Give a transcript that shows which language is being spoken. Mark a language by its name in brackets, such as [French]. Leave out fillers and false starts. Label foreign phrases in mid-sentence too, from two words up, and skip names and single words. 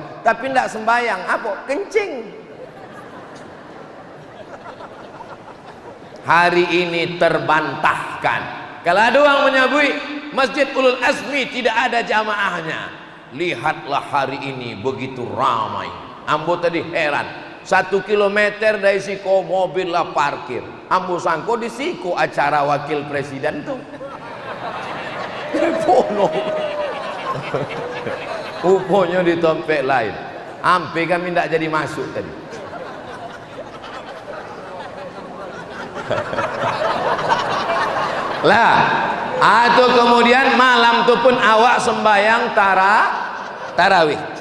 [Indonesian] Tapi tidak sembahyang. Apa? Kencing. Hari ini terbantahkan. Kalau ada orang menyebut Masjid Ulul Azmi tidak ada jamaahnya, lihatlah hari ini begitu ramai. [Minangkabau] Ambo tadi heran. 1 kilometer dari siko mobil lah parkir. Ambo sangko di siko acara wakil presiden tuh. [Indonesian] Telepono. Rupanya di tempat lain. Ampe kami tidak jadi masuk tadi. Lah, atau kemudian malam tu pun awak sembahyang tarawih.